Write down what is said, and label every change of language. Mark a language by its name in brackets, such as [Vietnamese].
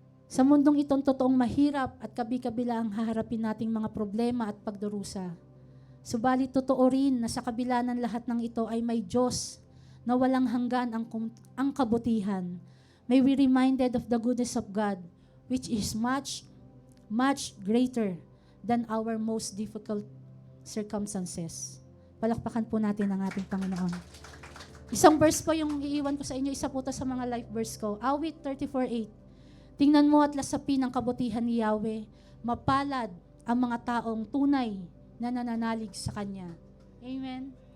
[Filipino] Sa mundong itong totoong mahirap at kabi-kabila ang haharapin nating mga problema at pagdurusa. Subalit totoo rin na sa kabila ng lahat ng ito ay may Diyos na walang hanggan ang kabutihan. [English] May we reminded of the goodness of God, which is much, much greater than our most difficult circumstances. [Filipino] Palakpakan po natin ang ating Panginoon. Isang verse po yung iiwan ko sa inyo, isa po to sa mga life verse ko. Awit 34:8. Tingnan mo at lasapin ang kabutihan ni Yahweh. Mapalad ang mga taong tunay na nananalig sa Kanya. Amen.